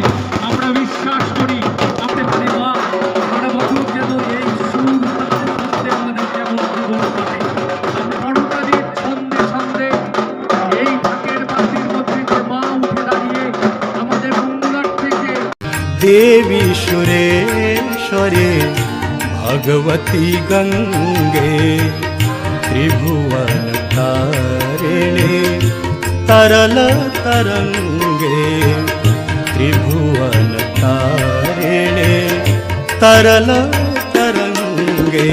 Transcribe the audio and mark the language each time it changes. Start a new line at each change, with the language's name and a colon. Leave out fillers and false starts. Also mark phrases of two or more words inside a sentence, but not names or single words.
Bangla: আমরা বিশ্বাস করি আপনাদের মা সারা বছর যেন এই সুর ছন্দে আমাদের যেমন জীবন কাটে। বড়তাদের ছন্দে ছন্দে এই ঢাকের বাতির মধ্যে যে মা উঠে দাঁড়িয়ে আমাদের মঙ্গলার থেকে
Sanskrit: देवी सुरेश्वरे भगवती गंगे त्रिभुवन तारिणे तरल तरंगे त्रिभुवन तारिणे तरल तरंगे